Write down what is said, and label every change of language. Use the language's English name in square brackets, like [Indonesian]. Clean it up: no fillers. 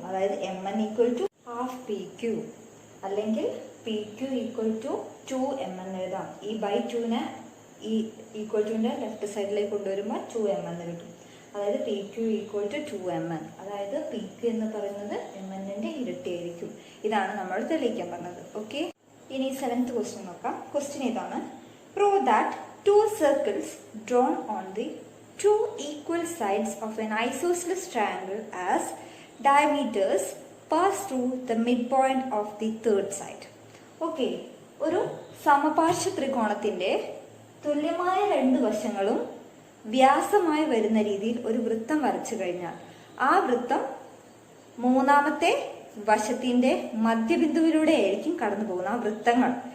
[Malayalam] അതായത് M N equal to half P Q, അല്ലെങ്കിൽ P Q equal to 2m എന്ന് എഴുതാം. ഈ ബൈ 2നെ ഈ ഈക്വൽ ടുവിന്റെ ലെഫ്റ്റ് സൈഡിലേക്ക് കൊണ്ടുവരുമ്പോൾ 2m എന്ന് കിട്ടും. അതായത് P Q equal to 2mn. അതായത് പി ക്യു എന്ന് പറയുന്നത് എം എന്നിന്റെ ഇരട്ടിയായിരിക്കും. ഇതാണ് നമ്മൾ തെളിയിക്കാൻ പറഞ്ഞത്. ഓക്കെ, ഇനി 7th ക്വസ്റ്റ്യൻ നോക്കാം. ക്വസ്റ്റ്യൻ ഇതാണ്: [English] Prove that two circles drawn on the two equal sides of an isosceles triangle as diameters pass through the midpoint of the third side. [Malayalam] Okay, ഒരു സമപാർശ്വ ത്രികോണത്തിന്റെ തുല്യമായ രണ്ട് വശങ്ങളും വ്യാസമായി വരുന്ന രീതിയിൽ ഒരു വൃത്തം വരച്ചു കഴിഞ്ഞാൽ ആ വൃത്തം മൂന്നാമത്തെ വശത്തിന്റെ മധ്യബിന്ദുവിലൂടെ ആയിരിക്കും കടന്നു പോകുന്ന ആ വൃത്തങ്ങൾ.